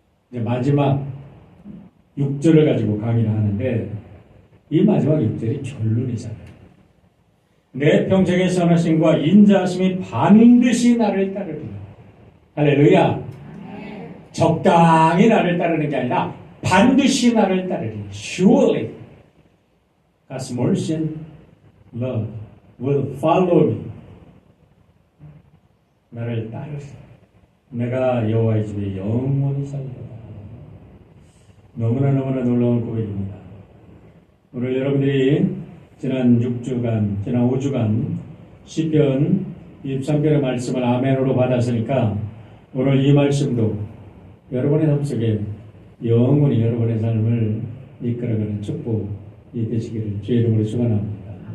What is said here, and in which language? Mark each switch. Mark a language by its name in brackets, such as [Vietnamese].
[Korean] 이제 마지막 6절을 가지고 강의를 하는데 이 마지막 6절이 결론이잖아요. 내 평생의 선하심과 인자하심이 반드시 나를 따르리라. 할렐루야. 적당히 나를 따르는 게 아니라 반드시 나를 따르리. [English] Surely God's mercy and love will follow me. [Korean] 나를 따르리. 내가 여호와의 집에 영원히 살리라. 너무나 놀라운 고백입니다. 오늘 여러분들이 지난 6주간, 지난 5주간 시편 23편의 말씀을 아멘으로 받았으니까 오늘 이 말씀도 여러분의 삶 속에 영원히 여러분의 삶을 이끌어가는 축복이 되시기를 주의 이름으로 축원합니다.